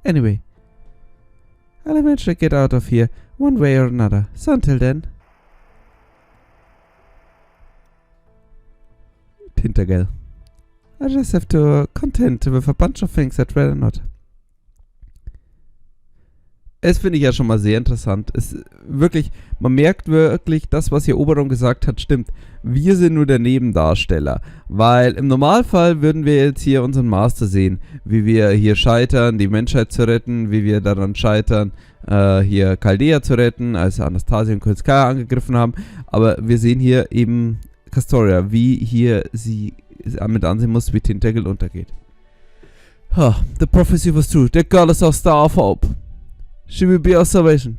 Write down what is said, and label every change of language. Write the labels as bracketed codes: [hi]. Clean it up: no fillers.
[en] Anyway, I'll eventually get out of here one way or another. So until then... Tintergell. I just have to contend with a bunch of things I'd rather not. [de] Es finde ich ja schon mal sehr interessant. Es wirklich, man merkt wirklich, das, was hier Oberon gesagt hat, stimmt. Wir sind nur der Nebendarsteller. Weil im Normalfall würden wir jetzt hier unseren Master sehen. Wie wir hier scheitern, die Menschheit zu retten. Wie wir daran scheitern, hier Chaldea zu retten, als Anastasia und Kulskaya angegriffen haben. Aber wir sehen hier eben Castoria, wie hier sie damit ansehen muss, wie Tintergell untergeht. [en] The prophecy was true. The goddess of Star of Hope. She will be our salvation.